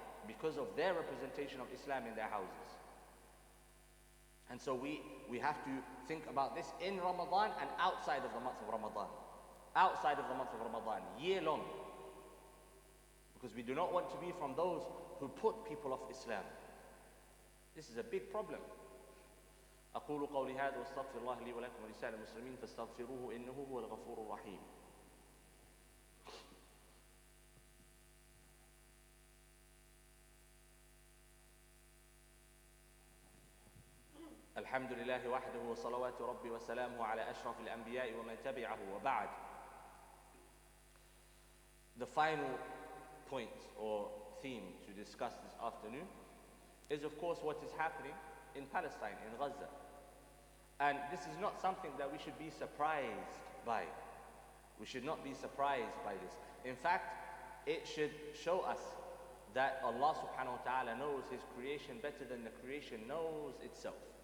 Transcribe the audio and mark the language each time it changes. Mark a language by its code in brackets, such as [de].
[en] Because of their representation of Islam in their houses. And so we have to think about this in Ramadan and outside of the month of Ramadan. Outside of the month of Ramadan, year long. Because we do not want to be from those who put people off Islam. This is a big problem. [ar] أقول قولي هذا واستغفر الله لي ولكم ولسائر المسلمين فاستغفروه إنه هو الغفور الرحيم. الحمد لله وحده وصلوات ربي وسلامه على أشرف الأنبياء ومن تبعه وبعد. [en] The final point or theme to discuss this afternoon is, of course, what is happening in Palestine, in Gaza. And this is not something that we should be surprised by. We should not be surprised by this. In fact, it should show us that Allah subhanahu wa ta'ala knows His creation better than the creation knows itself.